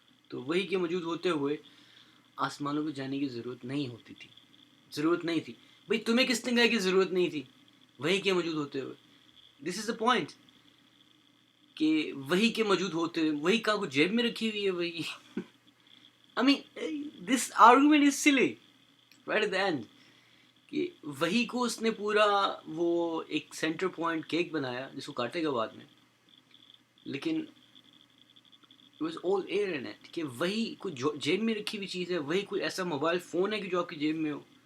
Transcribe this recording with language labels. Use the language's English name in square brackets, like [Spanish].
[Urdu] تو وحی کے موجود ہوتے ہوئے آسمانوں پہ جانے کی ضرورت نہیں تھی. بھئی تمہیں کس نے کہا کہ ضرورت نہیں تھی وحی کے موجود ہوتے ہوئے؟ [English] this is the point [Urdu] کہ وحی کے موجود ہوتے ہوئے وحی کا کچھ جیب میں رکھی ہوئی ہے وحی. [English] I mean this argument is silly right at the end. [Urdu] کہ وحی کو اس نے پورا وہ ایک سینٹر پوائنٹ کیک بنایا جس کو کاٹے گا بعد میں. لیکن [English] It was all air in it. [Urdu] کہ وہی کوئی جیب میں رکھی ہوئی چیز ہے, وہی کوئی ایسا موبائل فون ہے کہ جو آپ کی جیب میں ہو.